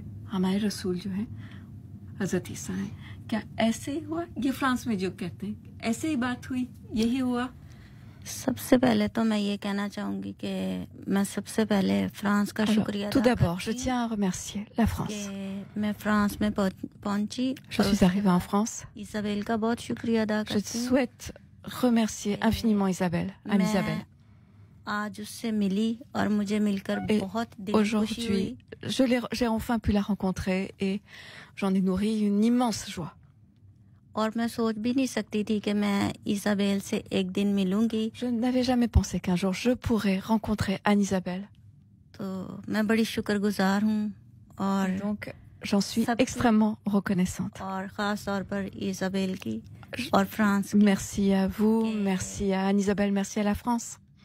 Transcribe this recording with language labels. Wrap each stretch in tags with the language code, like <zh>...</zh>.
<hi>हमारे रसूल जो है हजरत ईसा है, क्या ऐसे ही हुआ? ये फ्रांस में जो कहते हैं ऐसे ही बात हुई, यही हुआ? सबसे पहले तो मैं ये कहना चाहूंगी कि मैं सबसे पहले फ्रांस का शुक्रिया</hi> <fr>tout d'abord, je tiens à remercier la France.</fr> <hi>मैं फ्रांस में पहुंची.</hi> <fr>Je suis arrivée en France.</fr> <hi>Isabelle का बहुत शुक्रिया अदा करती हूँ.</hi> <fr>Je souhaite remercier infiniment Isabelle, Anne-Isabelle.</fr> <hi>आज उससे मिली और मुझे मिलकर बहुत दिल खुशी हुई.</hi> <fr>J'ai enfin pu la rencontrer et j'en ai nourri une immense joie.</fr> <hi>और मैं सोच भी नहीं सकती थी कि मैं इसाबेल से एक दिन मिलूंगी.</hi> <fr>Je n'avais jamais pensé qu'un jour je pourrais rencontrer Anne-Isabelle.</fr> <hi>तो मैं बड़ी शुक्रगुजार हूँ और</hi> <fr>donc j'en suis extrêmement reconnaissante.</fr> <hi>और खास तौर पर इसाबेल की और फ्रांस की.</hi> <fr>Merci à vous, merci à Anne-Isabelle, merci à la France.</fr>